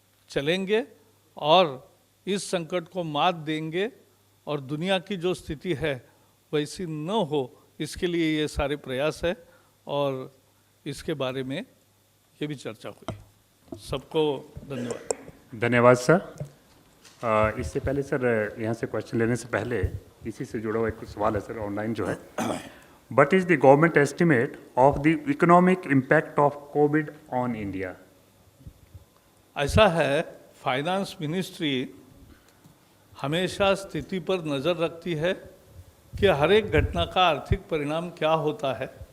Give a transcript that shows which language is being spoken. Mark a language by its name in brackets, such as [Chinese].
[Hindi] चलेंगे और इस संकट को मात देंगे और दुनिया की जो स्थिति है वैसी न हो, इसके लिए ये सारे प्रयास है और इसके बारे में ये भी चर्चा हुई। सबको धन्यवाद। धन्यवाद सर। इससे पहले सर, यहाँ से क्वेश्चन लेने से पहले इसी से जुड़ा हुआ एक सवाल है सर, ऑनलाइन जो है। [English] What is the government estimate of the economic impact of COVID on India? [Hindi] ऐसा है, फाइनेंस मिनिस्ट्री हमेशा स्थिति पर नज़र रखती है कि हर एक घटना का आर्थिक परिणाम क्या होता है।